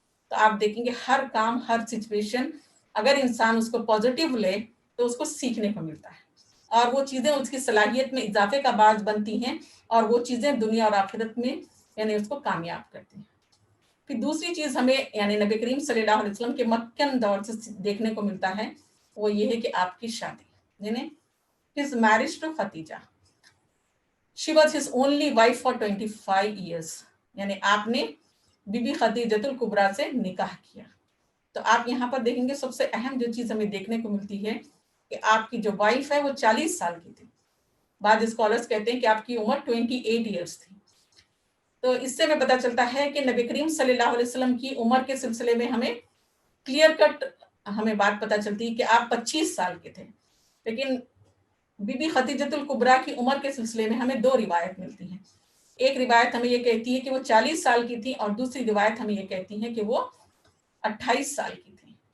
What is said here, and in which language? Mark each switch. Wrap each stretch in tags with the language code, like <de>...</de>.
<ur>تو آپ دیکھیں گے ہر کام، ہر سچویشن اگر انسان اس کو پازیٹیو لے تو اس کو سیکھنے کو ملتا ہے اور وہ چیزیں اس کی صلاحیت میں اضافے کا باعث بنتی ہیں اور وہ چیزیں دنیا اور آخرت میں یعنی اس کو کامیاب کرتی ہیں. پھر دوسری چیز ہمیں یعنی نبی کریم صلی اللہ علیہ وسلم کے مکن دور سے دیکھنے کو ملتا ہے وہ یہ ہے کہ آپ کی شادی یعنی</ur> <en>his marriage to Khatija. She was his only wife for 25 years.</en> <ur>یعنی آپ نے بی بی خدیجۃ الکبریٰ سے نکاح کیا۔ تو آپ یہاں پر دیکھیں گے سب سے اہم جو چیز ہمیں دیکھنے کو ملتی ہے کہ آپ کی جو وائف ہے وہ 40 سال کی تھی۔ بعض اسکالرز کہتے ہیں کہ آپ کی عمر 28 ایئرس تھی۔ تو اس سے ہمیں پتہ چلتا ہے کہ نبی کریم صلی اللہ علیہ وسلم کی عمر کے سلسلے میں ہمیں کلیئر کٹ ہمیں بات پتہ چلتی ہے کہ آپ 25 سال کے تھے، لیکن بی بی خدیجۃ الکبریٰ کی عمر کے سلسلے میں ہمیں 2 روایت ملتی ہیں۔ ایک روایت ہمیں یہ کہتی ہے کہ وہ 40 سال کی تھی، اور دوسری روایت ہمیں یہ کہتی ہے کہ وہ 28 سال کی تھی۔</ur>